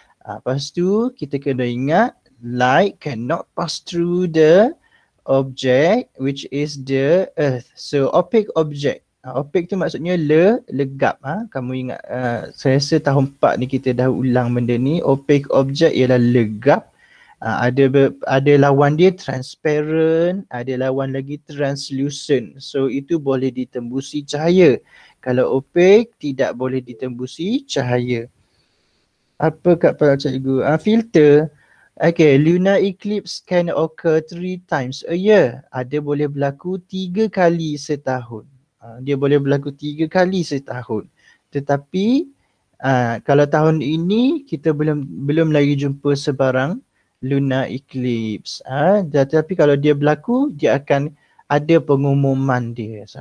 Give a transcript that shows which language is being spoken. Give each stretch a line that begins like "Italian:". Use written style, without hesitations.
English: Lepas tu kita kena ingat light cannot pass through the object which is the earth.
Malay: So opaque object. Opaque tu maksudnya legap. Kamu ingat saya rasa tahun 4 ni kita dah ulang benda ni. Opaque object ialah legap. Ada lawan dia transparent, ada lawan lagi translucent. So itu boleh ditembusi cahaya. Kalau opaque tidak boleh ditembusi cahaya. Apa kat pada cikgu? Filter.
English: Okay, lunar eclipse can occur 3 times a year.
Malay: Ada boleh berlaku 3 kali setahun. Dia boleh berlaku 3 kali setahun. Tetapi kalau tahun ini kita belum lagi jumpa sebarang lunar eclipse. Tetapi kalau dia berlaku, dia akan ada pengumuman dia.